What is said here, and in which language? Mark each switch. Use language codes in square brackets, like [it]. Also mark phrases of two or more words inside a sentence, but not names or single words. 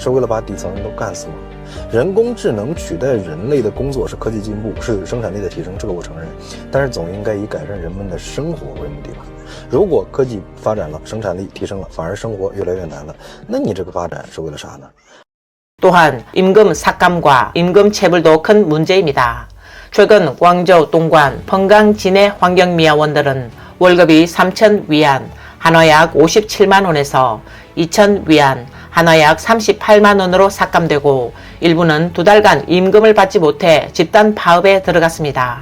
[zh] 是为了把底层人都干死吗？人工智能取代人类的工作是科技进步，是生产力的提升，这个我承认，但是总应该以改善人们的生活为目的吧。如果科技发展了，生产力提升了，反而生活越来越难了，那你这个发展是为了啥呢？ [ko] 또한 임금 삭감과 임금 체불도 큰 문제입니다. 최근 광저우, 동관, 펑강 진해 환경미화원들은 월급이 3,000위안, 한화약 57만 원에서 2,000위안, 한화약 38만 원으로 삭감되고 일부는 2달간 임금을 받지 못해 집단 파업에 들어갔습니다.